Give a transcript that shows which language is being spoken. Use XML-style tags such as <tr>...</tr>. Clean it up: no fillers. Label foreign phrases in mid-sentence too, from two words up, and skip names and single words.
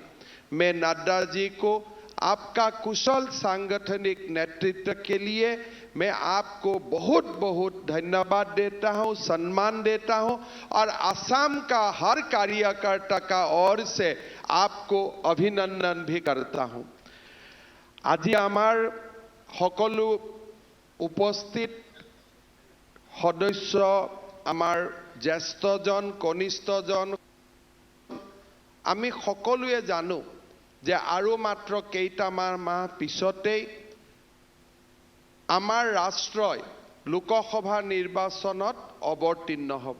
<hi>मैं नड्डा जी को आपका कुशल सांगठनिक नेतृत्व के लिए मैं आपको बहुत बहुत धन्यवाद देता हूं, सम्मान देता हूं और असम का हर कार्यकर्ता का ओर से आपको अभिनंदन भी करता हूं।</hi> <as>আজি আমাৰ সকলো উপস্থিত সদস্য আমাৰ জ্যেষ্ঠজন কনিষ্ঠজন আমি সকলোৱে জানো যে আৰু মাত্ৰ কেইটামান মাহ পিছতেই আমাৰ ৰাষ্ট্ৰীয় লোকসভা নিৰ্বাচনত অৱতীৰ্ণ হ'ব।</as>